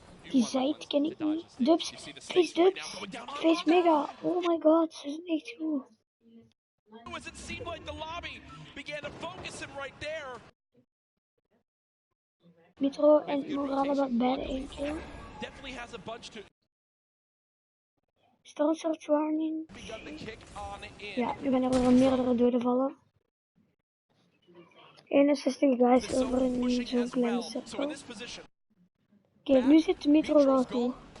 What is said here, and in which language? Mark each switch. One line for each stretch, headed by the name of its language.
Dutch: Die Zait ken ik niet. Dubs, Face Mega, oh my god, ze zijn echt goed.
English: It seemed like the lobby began to focus him right there.
Dutch: Mitro en Moraal hebben beide 1 kill.
English: Definitely has a bunch to. Storm Surge warning.
Dutch: Ja, nu gaan er wel meerdere doden vallen. 61 guys over in zo'n kleine cirkel. Oké, nu zit Mitro wel goed.